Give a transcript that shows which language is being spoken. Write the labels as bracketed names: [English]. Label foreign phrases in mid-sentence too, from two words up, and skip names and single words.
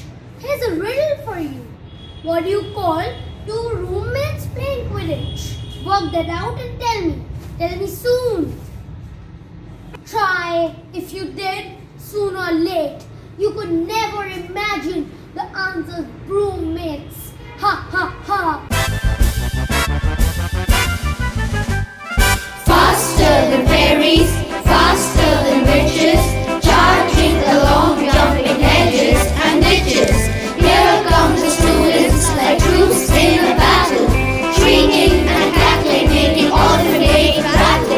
[English] Here's a riddle for you. What do you call two roommates playing Quidditch? Work that out and tell me. Tell me soon. Try. If you did, soon or late, you could never imagine the answers, broommates. Ha ha ha. Faster than fairies, faster than witches, charging along jumping hedges and ditches. Here come the students like troops in a battle, shrieking and cackling, making all the day battle.